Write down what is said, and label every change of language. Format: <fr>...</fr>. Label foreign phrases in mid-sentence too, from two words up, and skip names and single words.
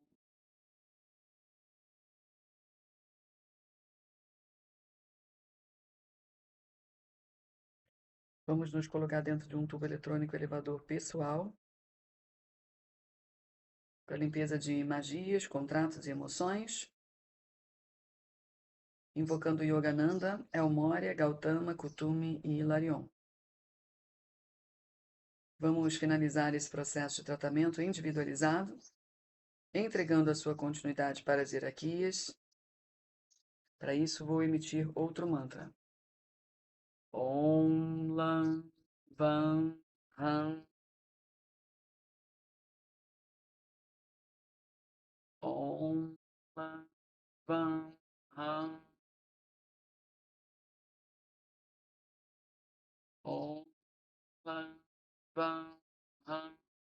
<pt>Vamos nos colocar dentro de um tubo eletrônico elevador pessoal, para limpeza de magias, contratos e emoções, invocando Yogananda, Elmoria, Gautama, Kutumi e Hilarion. Vamos finalizar esse processo de tratamento individualizado, entregando a sua continuidade para as hierarquias. Para isso, vou emitir outro mantra.</pt> <sa>Om Lam Vam Ham. Om Lam Vam Ham. Om Lam Vam Ham.</sa>